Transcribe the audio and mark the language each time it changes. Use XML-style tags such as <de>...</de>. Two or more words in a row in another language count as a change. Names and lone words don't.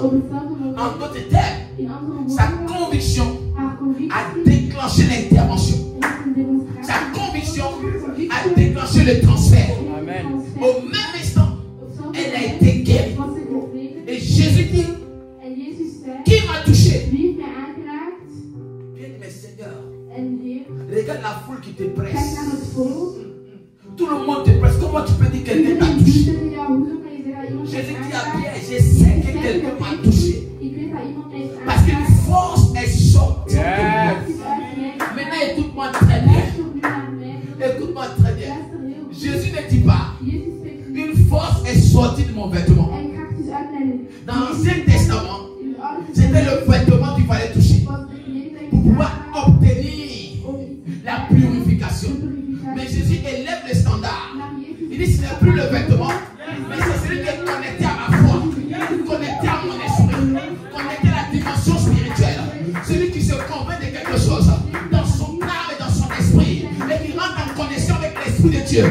<fr>En d'autres termes, sa conviction a déclenché l'intervention. Sa conviction a déclenché le transfert. Amen. Au même instant, elle a été guérie. Et Jésus dit, qui m'a touché?</fr> <nl>Wie heeft mij aangeraakt?</nl> <fr>Bien, mais Seigneur,</fr> <nl>En Heer,</nl> <fr>regarde la foule qui te</fr> <nl>kijk</nl> <fr>presse.</fr> <nl>naar het volk.</nl> <fr>Tout le monde te presse. Comment tu peux dire que quelqu'un t'a</fr> <nl>Iedereen</nl> <fr>touché?</fr> <nl>doet tegen jou. Hoezo kan je zeggen dat iemand</nl> <fr>Jésus</fr> <nl>mij</nl> <fr>dit à</fr> <nl>aangeraakt?</nl> <fr>Pierre, je sais que quelqu'un m'a touché.</fr> <nl>Ik weet dat iemand mij heeft</nl> <fr>Parce qu'une</fr> <nl>aangeraakt.</nl> <fr>force est sortie. Yes.</fr> <nl>Het is uit mij.</nl> <fr>Maintenant, écoute-moi très bien.</fr> <nl>Luister nu naar mij.</nl> <fr>Écoute-moi très bien.</fr> <nl>Luister heel goed.</nl> <fr>Jésus ne dit pas,</fr> <nl>Jezus spreekt niet.</nl> <fr>une force est sortie de mon vêtement.</fr> <nl>En kracht is uit mijn</nl> <fr>Dans l'Ancien Testament,</fr> <nl>in het Oude</nl> <fr>c'était le vêtement qu'il fallait toucher</fr> <nl>was de kleding dat je</nl> <fr>pour</fr> <nl>moest</nl> <fr>pouvoir</fr> <nl>aanraken</nl> <fr>obtenir</fr> <nl>om</nl> <fr>la purification.</fr> <nl>de purificatie.</nl> <fr>Mais Jésus élève le standard.</fr> <nl>Maar Jezus</nl> <fr>Il Il dit ce n'est plus le vêtement, mais c'est celui qui est connecté à ma foi, connecté à mon esprit, connecté à la dimension spirituelle. Celui qui se convainc de quelque chose dans son âme et dans son esprit, et qui rentre en connexion avec l'esprit de Dieu.</fr>